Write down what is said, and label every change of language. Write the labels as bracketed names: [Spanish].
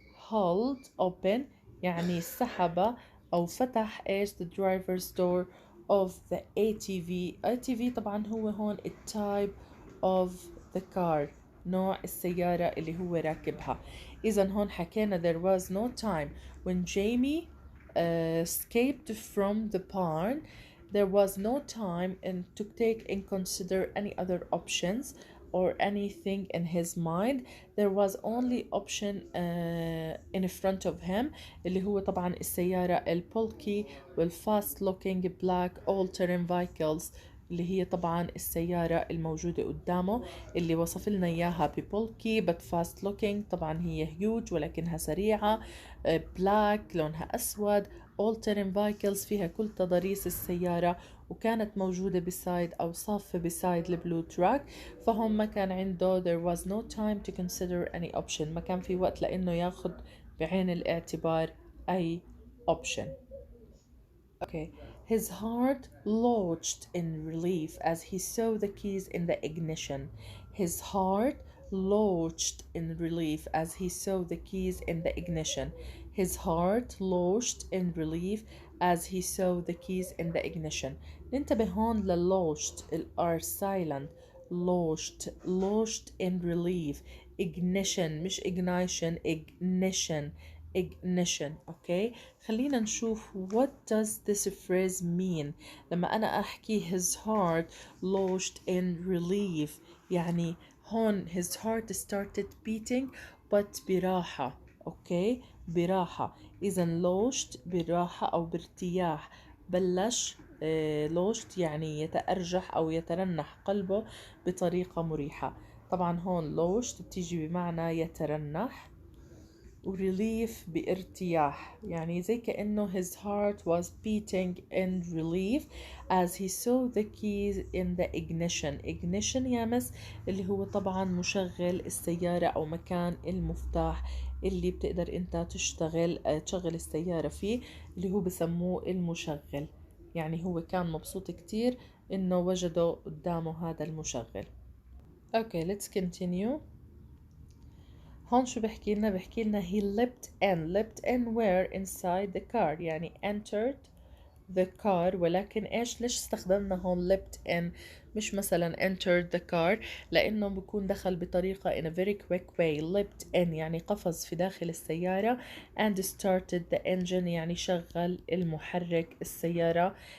[Arabic] hold open يعني سحب أو فتح إيش [English] the driver's door of the ATV [Arabic] طبعا هو هون [English] type of the car [Arabic] نوع السيارة اللي هو راكبها. إذا هون حكينا [English] there was no time when Jamie escaped from the barn. There was no time to take in consider any other options or anything in his mind. There was only option in front of him [Arabic] اللي هو طبعا السيارة البولكي والfast looking black all-terrain vehicles اللي هي طبعا السيارة الموجودة قدامه اللي وصف لنا إياها ببولكي [English] but fast looking. [Arabic] طبعا هي huge ولكنها سريعة. black لونها أسود. [English] all terrain vehicles [Arabic] فيها كل تضاريس السيارة وكانت موجودة beside أو صافة beside البلو تراك. فهم ما كان عنده [English] there was no time to consider any option. [Arabic] ما كان في وقت لأنه ياخد بعين الاعتبار أي option. Okay. [English] His heart lodged in relief as he saw the keys in the ignition. His heart lodged in relief as he saw the keys in the ignition. His heart lodged in relief as he saw the keys in the ignition. [Arabic] ننتبه هون للodged الار silent. [English] Lodged in relief. Ignition مش ignition. Ignition. Okay, [Arabic] خلينا نشوف [English] what does this phrase mean. [Arabic] لما أنا أحكي [English] his heart lodged in relief [Arabic] يعني هون [English] his heart started beating but [Arabic] براحة. Okay, براحة. إذا lodged براحة أو بارتياح. بلش lodged يعني يتأرجح أو يترنح قلبه بطريقة مريحة. طبعا هون lodged بتيجي بمعنى يترنح وريليف بارتياح يعني زي كأنه [English] his heart was beating in relief as he saw the keys in the ignition [Arabic] يامس اللي هو طبعا مشغل السيارة أو مكان المفتاح اللي بتقدر انت تشغل السيارة فيه اللي هو بسموه المشغل. يعني هو كان مبسوط كتير انه وجده قدامه هذا المشغل. [English] Okay, let's continue. [Arabic] هون شو بحكي لنا [English] he leapt in where inside the car [Arabic] يعني [English] entered the car [Arabic] ولكن ليش استخدمنا هون leapt in مش مثلا entered the car لأنه بكون دخل بطريقة [English] in a very quick way. [Arabic] leapt in يعني قفز في داخل السيارة [English] and started the engine [Arabic] يعني شغل المحرك السيارة.